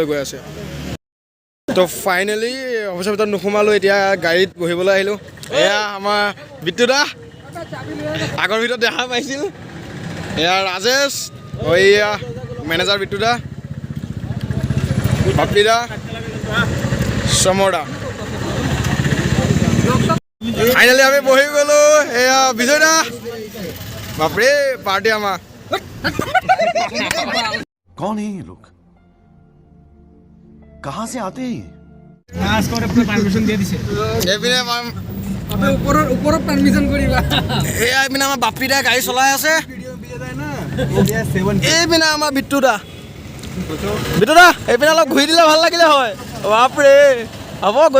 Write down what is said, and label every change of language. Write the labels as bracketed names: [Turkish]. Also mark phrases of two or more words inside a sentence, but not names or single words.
[Assamese] গৈ আছে তো ফাইনেলি অফিচৰ ভিতৰত নোসোমালোঁ এতিয়া গাড়ীত বহিবলৈ আহিলোঁ এয়া আমাৰ বিট্টুদা আগৰ ভিতৰত দেখা পাইছিল এয়া ৰাজেশ এয়া মেনেজাৰ বিট্টুদা বাপ্পিদা সমৰদা ফাইনেলি আমি বহি গ'লোঁ এয়া বিজয়দা বাপৰে পাৰ্টি আমাৰ [Hindi] कौन है ये लोग कहाँ से आते हैं [Assamese] এইপিনে আমাৰ বাপ্পিদা গাড়ী চলাই আছে এইপিনে আমাৰ বিট্টুদা এইপিনে অলপ ঘূৰি দিলে ভাল লাগিলে হয় বাপৰে হ'ব গৈ